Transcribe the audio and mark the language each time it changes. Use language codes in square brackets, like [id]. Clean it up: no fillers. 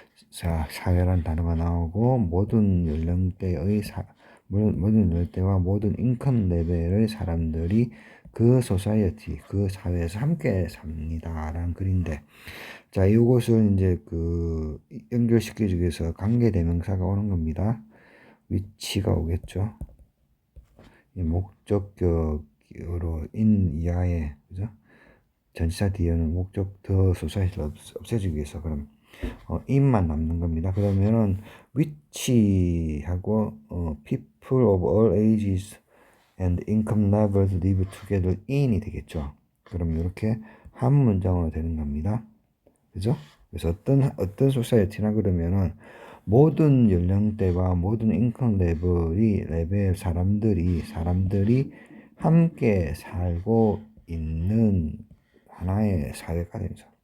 [ko] 자, 사회라는 단어가 나오고 모든 연령대의 모든 연령대와 모든 인컴 레벨의 사람들이 그 소사이어티, 그 사회에서 함께 삽니다라는 글인데, 자, 이것을 이제 연결시키기 위해서 관계대명사가 오는 겁니다. 위치가 오겠죠. 이 목적격으로 in 이하에, 그죠? 전치사 뒤에는 목적 더 소사이어티를 없애주기 위해서 그럼 in만 남는 겁니다. 그러면은 [en] which하고 people of all ages and income levels live together in이 [ko] 되겠죠. 그럼 이렇게 한 문장으로 되는 겁니다. 그죠? 그래서 어떤 소사이어티나 그러면은 모든 연령대와 모든 인컴 레벨 사람들이 함께 살고 있는 하나의 사회가 되죠.